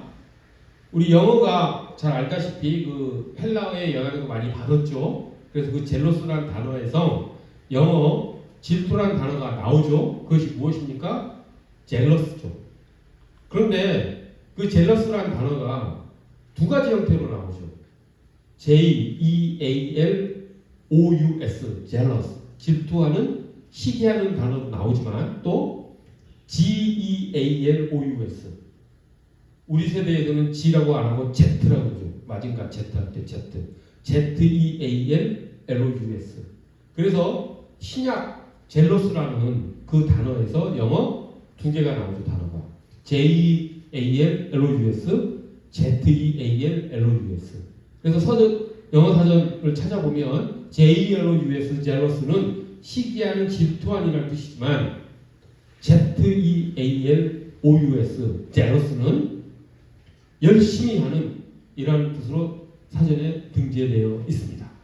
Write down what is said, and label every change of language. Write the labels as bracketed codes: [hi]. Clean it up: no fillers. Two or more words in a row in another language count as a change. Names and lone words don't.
[ko] 우리 영어가 잘 알다시피 그 헬라어의 영향을 많이 받았죠. 그래서 그 젤로스라는 단어에서 영어 질투라는 단어가 나오죠. 그것이 무엇입니까? 젤러스죠. 그런데 그 젤러스라는 단어가 두 가지 형태로 나오죠. J-E-A-L-O-U-S, jealous, 질투하는, 시기하는 단어도 나오지만 또 G-E-A-L-O-U-S, 우리 세대에서는 G라고 안 하고 Z라고 하죠. 마징가 Z 할 때 Z, Z-E-A-L-L-O-U-S. 그래서 신약 젤러스라는 그 단어에서 영어 두 개가 나오죠. 단어가 JALLOUS, ZEALLOUS. 그래서 영어 사전을 찾아보면 JALLOUS, jealous는 시기하는 질투한이라는 뜻이지만 ZEALOUS, jealous는 열심히 하는 이라는 뜻으로 사전에 등재되어 있습니다.